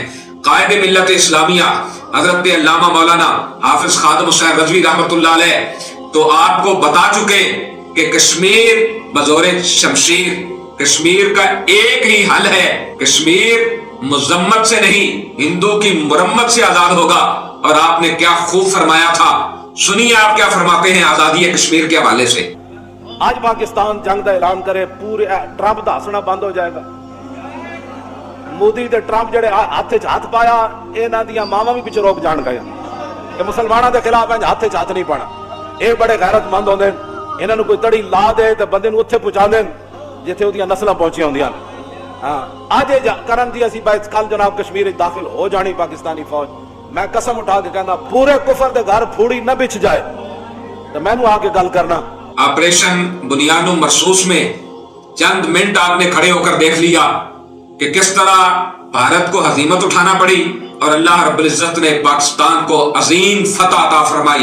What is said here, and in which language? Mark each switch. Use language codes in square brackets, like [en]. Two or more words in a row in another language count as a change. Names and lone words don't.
[ur] قائد ملت اسلامیہ حضرت علامہ مولانا حافظ خادم حسین رضوی رحمۃ اللہ علیہ تو آپ کو بتا چکے کہ کشمیر بزور شمشیر، کشمیر کا ایک ہی حل ہے، کشمیر مذمت سے نہیں ہندو کی مرمت سے آزاد ہوگا۔ اور آپ نے کیا خوب فرمایا تھا، سنیے آپ کیا فرماتے ہیں آزادی کشمیر کے حوالے سے۔ آج پاکستان جنگ کا اعلان کرے، پورے ٹرمپ [pa] دا ہسنا [ur] بند ہو جائے گا۔ [pa] مودی تے ٹرمپ جڑے ہاتھ ہاتھ پایا، انہاں دیاں ماواں بھی پیچھے روک جان گئے کہ مسلماناں دے خلاف ہاتھ ہاتھ نہیں پانا۔ یہ بڑے غیرت مند ہوندے، انہاں نوں کوئی تڑی لا دے تے بندے نوں اوتھے پہنچا دین جتھے اودیاں نسلاں پہنچیاں ہوندیاں۔ ہاں اج کرن دی اسی بات کل جناب کشمیر وچ داخل ہو جانی پاکستانی فوج، میں قسم اٹھا کے کہنا پورے کفر دے گھر پھوڑی نہ بچ جائے تو میں نوں آ کے گل کرنا۔ [ur] آپریشن بنیاد و مرصوص میں چند منٹ آپ نے کھڑے ہو کر دیکھ لیا کہ کس طرح بھارت کو ہزیمت اٹھانا پڑی اور اللہ رب العزت نے پاکستان کو عظیم فتح عطا فرمائی۔